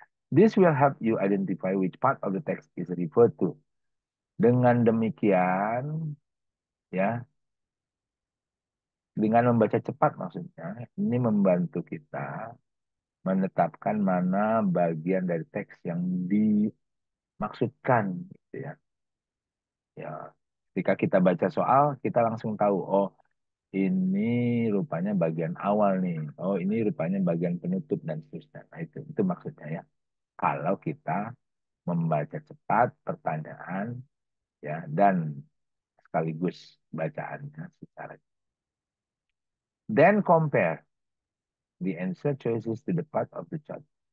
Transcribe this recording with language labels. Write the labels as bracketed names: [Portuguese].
[English] This will help you identify which part of the text is referred to. [Indonesian] Dengan demikian, ya, dengan membaca cepat maksudnya, ini membantu kita menetapkan mana bagian dari teks yang dimaksudkan, gitu ya. Ya, ketika kita baca soal, kita langsung tahu, oh ini rupanya bagian awal nih, oh ini rupanya bagian penutup dan seterusnya. Nah, itu maksudnya ya. Kalau kita membaca cepat pertanyaan ya dan sekaligus bacaannya secara. [English] Then compare the answer choices to the part of the chart.